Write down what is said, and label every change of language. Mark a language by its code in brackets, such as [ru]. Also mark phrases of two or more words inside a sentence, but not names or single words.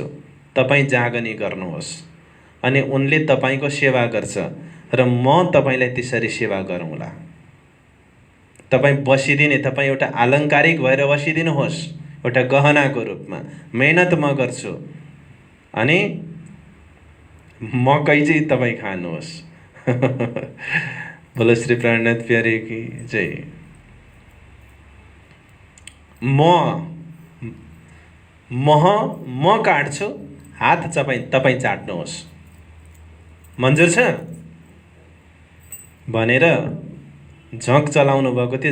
[ne] तपाईँ जागनी गर्नुहोस् अनि उनले तपाईँको सेवा गर्छ र म तपाईँलाई त्यसरी सेवा गरौँला। तपाईँ बसिदिने, तपाईँ एउटा आलङ्कारिक भएर बसिदिनुहोस् एउटा गहनाको रूपमा। मेहनत म गर्छु अनि मकै चाहिँ तपाईँ खानुहोस्। [hi] बोलो श्री प्राणनाथ प्यारे की जय। [ne] म काट्छु, हात तपाईँ चाट्नुहोस्, मन्जुर छ भनेर झक चलाउनु भएको थियो।